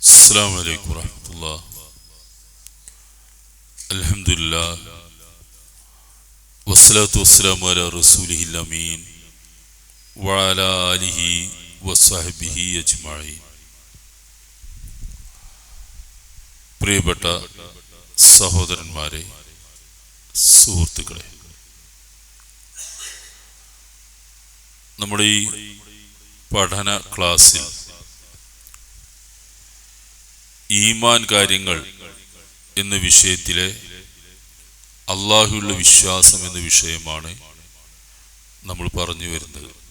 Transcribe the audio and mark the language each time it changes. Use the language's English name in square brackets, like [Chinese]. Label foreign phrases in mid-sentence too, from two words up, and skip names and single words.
[Arabic] السلام عليكم ورحمة الله. الحمد لله والصلاة والسلام على رسوله الأمين وعلى آله وصحبه أجمعين. [Malayalam] പ്രിയപ്പെട്ട സഹോദരന്മാരെ, സുഹൃത്തുക്കളെ, നമ്മുടെ ഈ പഠന ക്ലാസ്സിൽ ഈമാൻ കാര്യങ്ങൾ എന്ന വിഷയത്തിലെ അള്ളാഹുവിലുള്ള വിശ്വാസം എന്ന വിഷയമാണ് നമ്മൾ പറഞ്ഞു വരുന്നത്.